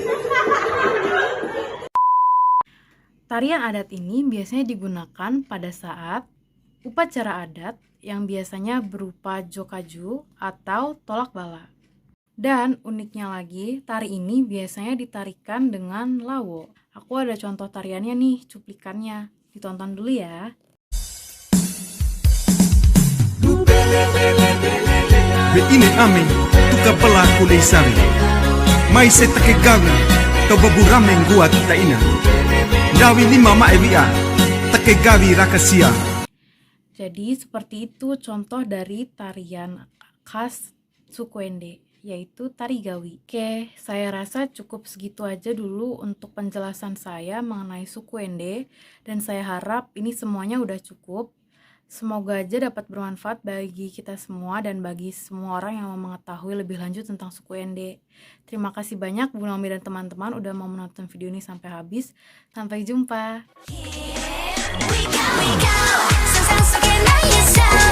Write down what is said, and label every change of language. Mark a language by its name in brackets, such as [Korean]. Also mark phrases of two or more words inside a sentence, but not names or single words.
[Indonesian] Tarian adat ini biasanya digunakan pada saat upacara adat yang biasanya berupa jokaju atau tolak bala. Dan uniknya lagi, tari ini biasanya ditarikan dengan lawo. Aku ada contoh tariannya nih, cuplikannya. Ditonton dulu ya. [Ende] Be ini ame tuka pala kuleisari mai se take gawi to baburame gua kita ina dawi lima ma evia take gawi rakasia. [Indonesian] Jadi seperti itu contoh dari tarian khas suku Ende, yaitu tari Gawi. Oke, saya rasa cukup segitu aja dulu untuk penjelasan saya mengenai suku Ende, dan saya harap ini semuanya udah cukup. Semoga aja dapat bermanfaat bagi kita semua dan bagi semua orang yang mau mengetahui lebih lanjut tentang suku Ende. Terima kasih banyak Bu Naomi dan teman-teman udah mau menonton video ini sampai habis. Sampai jumpa. [English] We go, we go. [Korean] 상상 속에 나의 삶